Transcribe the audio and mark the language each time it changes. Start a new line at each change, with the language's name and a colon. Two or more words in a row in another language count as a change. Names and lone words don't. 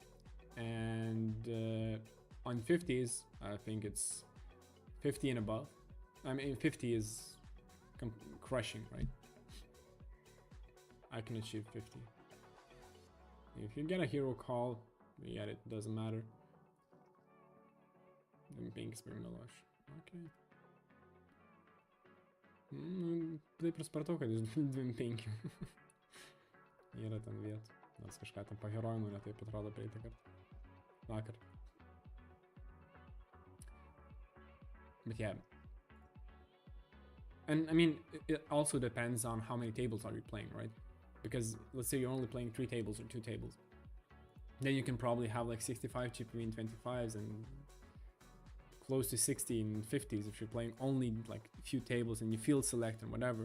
English: And on 50s, I think it's 50 and above. I mean, 50 is crushing, right? I can achieve 50. If you get a hero call, you get it, doesn't matter. Pink is Mirmelash. Okay.
Lithuanian: Taip ir supratau, kad iš 25. Yra ten vietų. Nors kažką ten paherojimų netaip atrodo praeitą kartą. Vakar.
English: But yeah. And I mean, it also depends on how many tables are you playing, right? Because let's say you're only playing 3 tables or 2 tables. Then you can probably have like 65 GPU in 25s and close to 60 in 50s if you're playing only like a few tables and you field select and whatever.